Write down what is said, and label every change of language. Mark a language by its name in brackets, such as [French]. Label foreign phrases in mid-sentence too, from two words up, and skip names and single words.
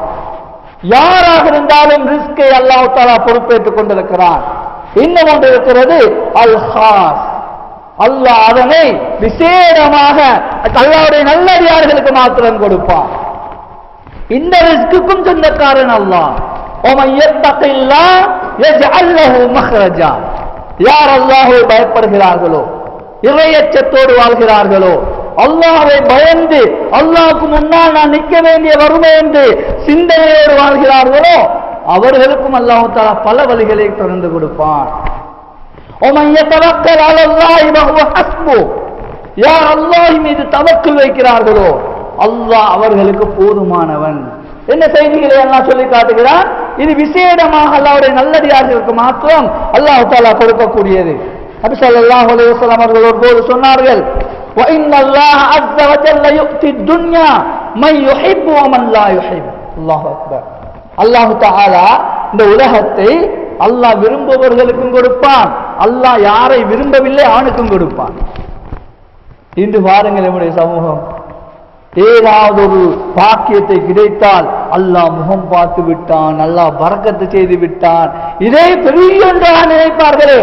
[Tamil] யாராக இருந்தாலும் ரிஸ்கை [Arabic] الله تعالى [Tamil] பொறுப்பேற்றுக் கொண்டிருக்கிறான். இன்னும் ஒன்று இருக்கிறது, அல் ஹாஸ். அல்லாஹ் அதனை விசேடமாக அல்லாஹ்வுடைய நல்லடியார்களுக்கு மாத்திரம் கொடுப்பான். இந்த ரிஸ்க்குக்கும் சொந்தக்காரன் அல்லாஹ். [Arabic] وَمَن يَتَّقِ اللَّهَ يَجْعَل لَّهُ مَخْرَجًا, [Tamil] யார் அல்லாஹ்வை பயப்படுகிறார்களோ, இறையச்சத்தோடு வாழ்கிறார்களோ, அல்லாஹ்வை பயந்து அல்லாஹ்வுக்கு முன்னால் நான் நிற்க வேண்டிய வறுமை என்று சிந்தனையோடு வாழ்கிறார்களோ அவர்களுக்கும் [Arabic] الله تعالى [Tamil] பல வழிகளை திறந்து கொடுப்பான். [Arabic] وَمَن يَتَوَكَّلْ عَلَى اللَّهِ فَهُوَ حَسْبُهُ, [Tamil] யார் அல்லாஹ் மீது தவக்குல் வைக்கிறார்களோ அல்லாஹ் அவர்களுக்கு போதுமானவன். என்ன செய்திகளை அல்லாஹ் சொல்லி காட்டுகிறான்? இது விசேடமாக அல்லாஹ்வுடைய நல்லடியார்களுக்கு மாத்திரம் [Arabic] الله تعالى [Tamil] கொடுக்கக்கூடியது. நபி [Arabic] صلى الله عليه وسلم [Tamil] அவர்கள் ஒருபோது சொன்னார்கள், [Arabic] وَإِنَّ اللَّهَ عَزَّ وَجَلَّ يُؤْتِي الدُّنْيَا مَن يُحِبُّ وَمَن لَّا يُحِبُّ. الله أكبر. الله تعالى [Tamil] இந்த உலகத்தை அல்லாஹ் விரும்புபவர்களுக்கும் கொடுப்பான், அல்லாஹ் யாரை விரும்பவில்லை அவனுக்கும் கொடுப்பான். இன்று பாருங்கள், நம்முடைய சமூகம் ஏதாவது ஒரு பாக்கியத்தை கிடைத்தால் அல்லாஹ் முகம் பார்த்து விட்டான், அல்லாஹ் பரக்கத்து செய்து விட்டான், இதே பெரிய ஒன்றாக நினைப்பார்களே.